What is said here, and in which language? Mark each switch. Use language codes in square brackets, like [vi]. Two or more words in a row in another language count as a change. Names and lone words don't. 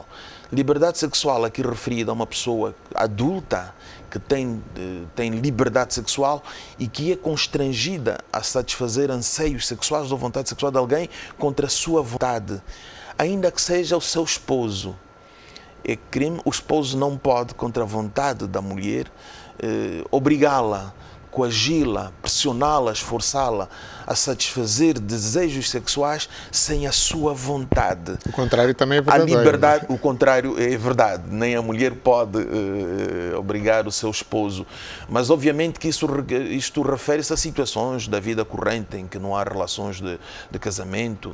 [pt] Liberdade sexual aqui referida a uma pessoa adulta que tem liberdade sexual e que é constrangida a satisfazer anseios sexuais ou vontade sexual de alguém contra a sua vontade, ainda que seja o seu esposo. É crime. O esposo não pode, contra a vontade da mulher, obrigá-la, coagi-la, pressioná-la, esforçá-la a satisfazer desejos sexuais sem a sua vontade. O contrário também é verdadeiro. A liberdade, o contrário é verdade. Nem a mulher pode obrigar o seu esposo. Mas, obviamente, que isto refere-se a situações da vida corrente em que não há relações de casamento.